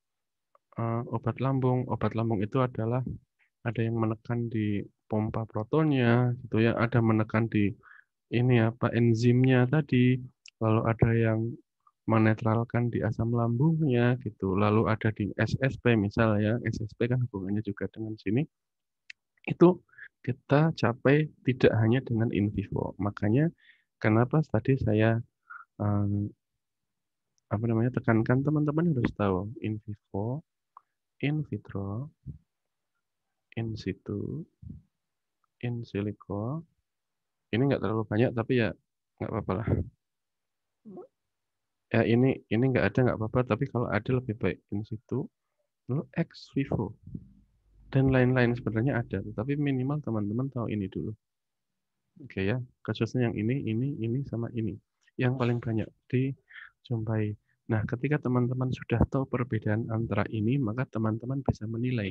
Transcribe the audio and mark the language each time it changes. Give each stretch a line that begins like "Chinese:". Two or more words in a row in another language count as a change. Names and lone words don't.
Indonesian: obat lambung itu adalah ada yang menekan di pompa protonnya, gitu ya, ada menekan di ini apa enzimnya tadi, lalu ada yang menetralkan di asam lambungnya gitu, lalu ada di SSP misalnya, SSP kan hubungannya juga dengan sini, itu kita capai tidak hanya dengan
Latin: in vivo.
Indonesian: Makanya kenapa tadi saya tekankan teman-teman harus tahu
Latin: in vivo, in vitro, in situ, in silico.
Indonesian: Ini nggak terlalu banyak tapi ya nggak apa-apa lah. Ya ini nggak ada nggak apa-apa, tapi kalau ada lebih baik
Latin: in situ,
Indonesian: lalu
Latin: ex vivo
Indonesian: dan lain-lain sebenarnya ada, tapi minimal teman-teman tahu ini dulu. Oke ya, khususnya yang ini sama ini. Yang paling banyak dijumpai. Nah, ketika teman-teman sudah tahu perbedaan antara ini, maka teman-teman bisa menilai.